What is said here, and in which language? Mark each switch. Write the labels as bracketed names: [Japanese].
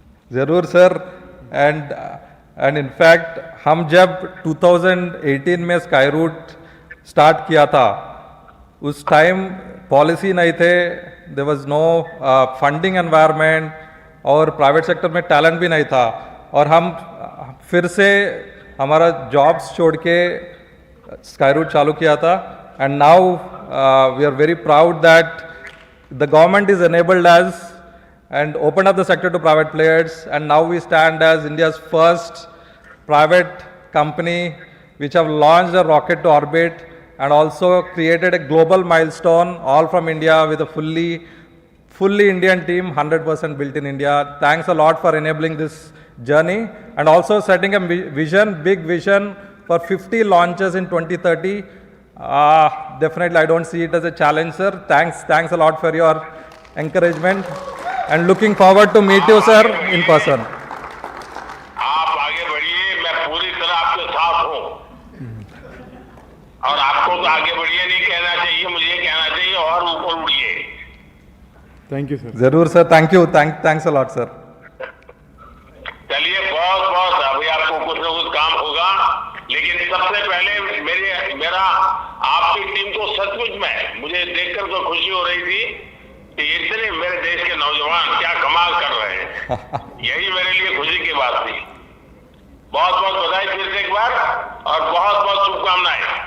[Hindi] जरूर sir, and in fact हम जब 2018 में स्काईरूट स्टार्ट किया था, उस टाइम पॉलिसी नहीं थे, [English] there was no funding environment, [Hindi] और प्राइवेट सेक्टर में टैलेंट भी नहीं था, और हम फिर से हमारा जॉब्स छोड़ के स्काईरूट चालू किया था. [English] And now we are very proud that the government is enabled us and opened up the sector to private players, and now we stand as India's first private company which have launched a rocket to orbit and also created a global milestone, all from India, with a fully Indian team, 100% built in India. Thanks a lot for enabling this journey, and also setting a big vision for 50 launches in 2030. Definitely, I don't see it as a challenge, sir. Thanks a lot for your encouragement, and looking forward to meet you, sir, in person. [Hindi] आप आगे बढ़िए, मैं पूरी तरह आपके साथ हूँ, और आपको तो आगे बढ़िए नहीं कहना चाहिए, मुझे कहना चाहिए और ऊपर उड़िए. [English] Thank you, sir. [Hindi] जरूर sir, [English] thank you, thanks a lot, sir. [Hindi] चलिए, बहुत अभी आपको कुछ न कुछ काम होगा, लेकिन सबसे पहले मेरा आपकी टीम को सचमुच में मुझे देखकर तो खुशी हो रही थी कि इतने मेरे देश के नौजवान क्या कमाल कर रहे हैं. यही मेरे लिए खुशी की बात थी. बहुत बहुत बधाई फिर से एक बार, और बहुत बहुत शुभकामनाएं.